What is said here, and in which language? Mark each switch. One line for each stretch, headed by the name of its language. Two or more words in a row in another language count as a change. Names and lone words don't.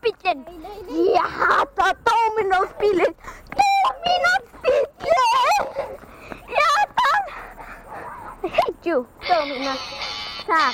Icelandic: bílinn. Ég hata Dominos bílinn. Dominos bílinn. Ég hata hann.
English: I hate you,
Icelandic: Dominos. Takk.